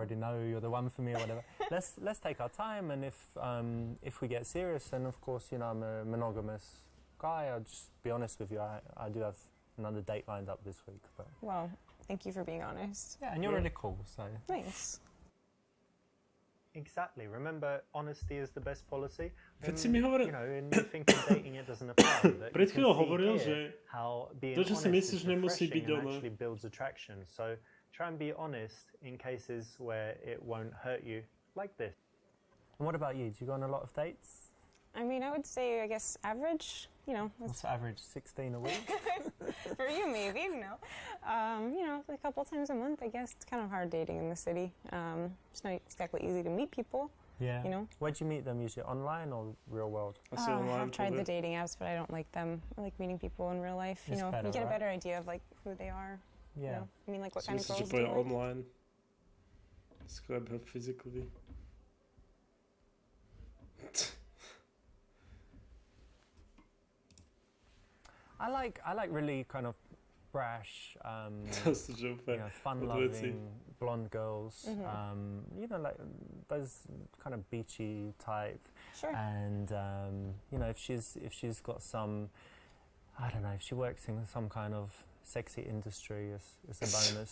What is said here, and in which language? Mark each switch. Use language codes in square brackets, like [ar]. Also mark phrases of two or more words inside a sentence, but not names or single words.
[en] already know you're the one for me or whatever. let's take our time, and if we get serious, then of course, you know, I'm a monogamous guy. I'll just be honest with you. I do have another date lined up this week. But Well, thank you for being honest. yeah, and you're Yeah. really cool. So Nice. exactly. Remember, honesty is the best policy. [sk] Keď si mi hovoril- [en] You know, and you think in dating it doesn't apply. But [sk] Pred [en] you can [sk] chvíľou [en] see [sk] hovoril, [en] here [sk] že [en] how being [sk] to, čo si [en] honest [sk] myslíš, [en] is [sk] nemusí byť [en] refreshing and [sk] ono. [en] actually builds attraction. So try and be honest in cases where it won't hurt you, like this. And what about you? Do you go on a lot of dates? I mean, I would say, I guess, average. You know, What's the average? 16 a week? for you maybe, no. You know, a couple times a month, I guess. It's kind of hard dating in the city. It's not exactly easy to meet people, Yeah. you know. Where'd you meet them usually? Online or real world? [sk] Asi online [en] I've tried probably. the dating apps, but I don't like them. I like meeting people in real life. You It's know, better, you get a right? better idea of like who they are. You Yeah. know? I mean, like what [sk] Si [en] kind of [sk] myslíš, že [en] girls do you [sk] pôjde [en] like? [sk] online? Skôr [en] her physically. I like really kind of brash, [sk] To sú že [en] you [sk] úplne [en] know, [sk] odveci. [en] fun-loving blonde girls. Mm-hmm. You know, like those kind of beachy type. Sure. And you know, if she's got some, I don't know, if she works in some kind of sexy industry, it's a bonus.